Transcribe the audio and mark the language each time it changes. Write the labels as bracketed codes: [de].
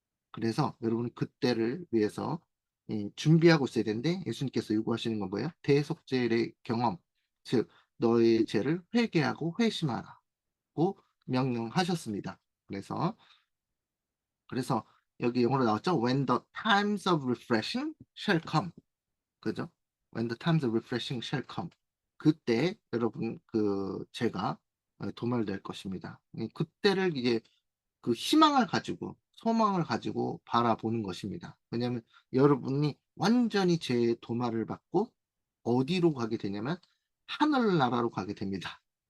[ko] 그래서 여러분은 그때를 위해서 준비하고 있어야 되는데, 예수님께서 요구하시는 건 뭐예요? 대속죄의 경험, 즉 너의 죄를 회개하고 회심하라고 명령하셨습니다. 그래서 여기 영어로 나왔죠? [en] When the times of refreshing shall come. [ko] 그죠? [en] When the times of refreshing shall come. [ko] 그때 여러분 그 죄가 도말될 것입니다. 그때를 이제 그 희망을 가지고 소망을 가지고 바라보는 것입니다. 왜냐하면 여러분이 완전히 죄의 도말을 받고 어디로 가게 되냐면 하늘나라로 가게 됩니다.